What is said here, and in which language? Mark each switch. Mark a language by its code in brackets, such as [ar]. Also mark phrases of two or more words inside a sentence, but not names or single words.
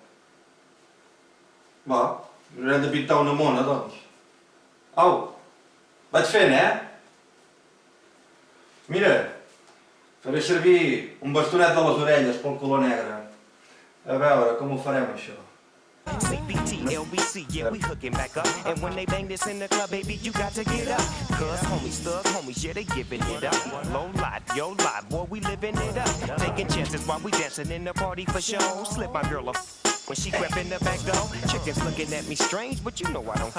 [ca] Va, haurem de pintar una mona, doncs. Au, vaig fent, Mira, faré servir un bastonet de les orelles pel color negre. A veure, com ho farem, això? [en] CBT, LBC, yeah, we hooking back up. And when they bang this in the club, baby, you got to get up. Cuz homies, thug homies, yeah, they giving it up. Low life, yo life, boy, we living it up. Taking chances while we dancing in the party for show. Slip my girl a when she grabbing the back door. Chickens looking at me strange, but you know I don't care.